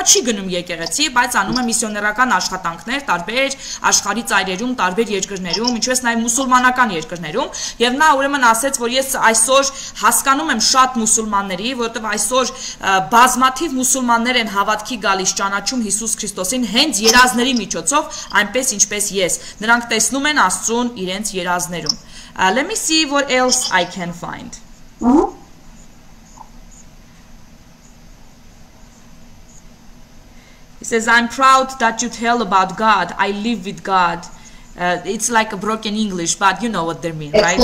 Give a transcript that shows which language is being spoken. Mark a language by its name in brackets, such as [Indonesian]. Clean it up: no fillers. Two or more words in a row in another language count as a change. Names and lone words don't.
[Armenian] չի գնում եկեղեցի, բայց անում է միսիոներական աշխատանքներ տարբեր աշխարհի ծայրերում, տարբեր երկրներում, ինչպես նաեւ մուսուլմանական երկրներում, եւ նա ուրեմն ասեց, որ ես այսօր հասկանում եմ շատ մուսուլմանների, որովհետեւ այսօր բազմաթիվ մուսուլմաններ են հավատքի գալիս, ճանաչում Հիսուս Քրիստոսին հենց երազների միջոցով, այնպես ինչպես ես։ Նրանք տեսնում են Աստծուն իրենց երազներում։ [English] Let me see what else I can find. He says, I'm proud that you tell about God. I live with God. It's like a broken English, but you know what they mean, right?